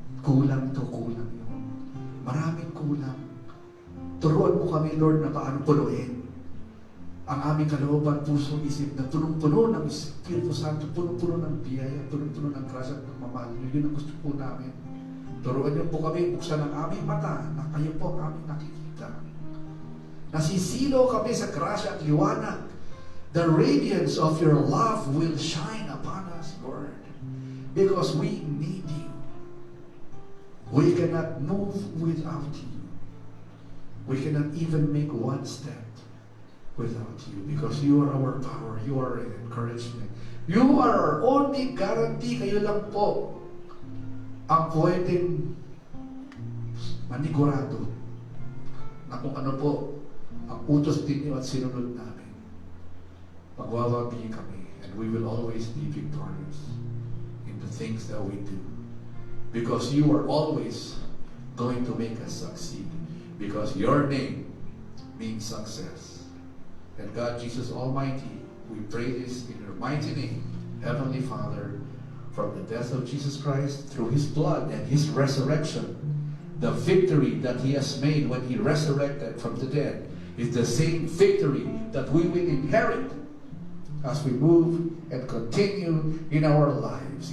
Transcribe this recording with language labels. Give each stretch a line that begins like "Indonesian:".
Filipino: Kulang yun. Maraming kulang. Turuan mo kami, Lord, na paano punuin ang aming kalooban, puso, isip na punong-puno ng Espiritu Santo, punong-puno ng biyaya, punong-puno ng grasya at pagmamahal niyo. Yun ang gusto po namin. Turuan niyo po kami, buksan ang aming mata na kayo po ang aming nakikita. Nasisilo kami sa grasya at liwanag.
English: The radiance of your love will shine upon us, Lord, because we need you. We cannot move without you. We cannot even make one step without you, because you are our power, you are our encouragement. You are our only guarantee.
Filipino: Kayo lang po ang pwedeng manigurado na kung ano po ang utos din niyo at sinunod namin. Magwawabi kami,
English: and we will always be victorious in the things that we do. Because you are always going to make us succeed. Because your name means success. And God, Jesus Almighty, we pray this in your mighty name, Heavenly Father, from the death of Jesus Christ, through His blood and His resurrection, the victory that He has made when He resurrected from the dead is the same victory that we will inherit as we move and continue in our lives.